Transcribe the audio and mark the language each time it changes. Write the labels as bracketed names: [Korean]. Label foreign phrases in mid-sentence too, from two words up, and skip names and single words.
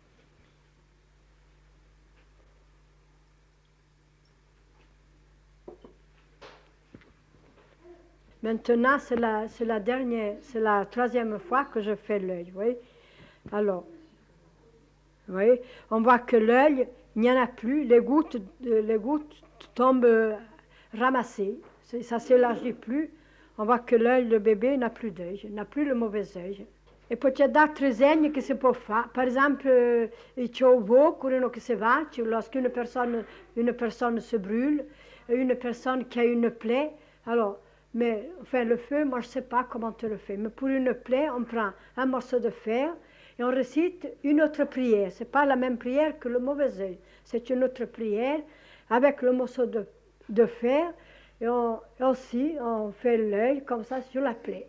[French] Maintenant, c'est la 3e fois que je fais l'œil, vous voyez. Alors, vous voyez, on voit que l'œil, il n'y en a plus, les gouttes tombent ramassées, ça ne s'élargit plus. On voit que l'œil, le bébé, n'a plus d'œil, n'a plus le mauvais œil. [Italian] E poi c'è d'altre segni che si può fare, per esempio c'è un fuoco che si va, [French] lorsqu'une personne se brûle, une personne qui a une plaie, alors, mais enfin, le feu, moi je ne sais pas comment tu le fais, mais pour une plaie, on prend un morceau de fer et on récite une autre prière. Ce n'est pas la même prière que le mauvais œil, c'est une autre prière avec le morceau de fer et aussi on fait l'œil comme ça sur la plaie.